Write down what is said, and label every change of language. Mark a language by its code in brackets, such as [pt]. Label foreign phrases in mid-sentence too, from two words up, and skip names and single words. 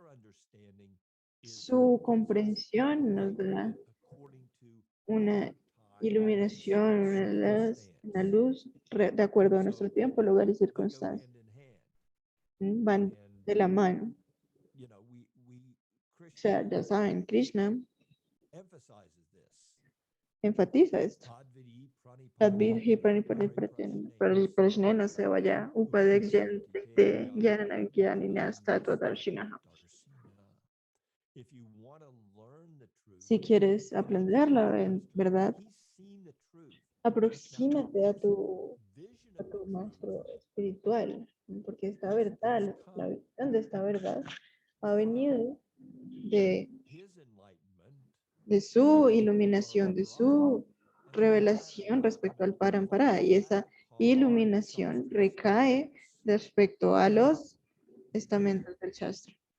[es] Su comprensión nos da una iluminación, una luz de acuerdo a nuestro tiempo, lugar y circunstancia. Van de la mano. O sea, ya saben, Krishna enfatiza esto. [sa] Tadvidhi pranipariprajnena sevaya upadek jnana jnanina statvadarshinaha. [es] Si quieres aprender la verdad, aproxímate a tu maestro espiritual, porque esta verdad, la visión de esta verdad, ha venido de su iluminación, de su revelación respecto al Parampara, y esa iluminación recae respecto a los estamentos del Shastra.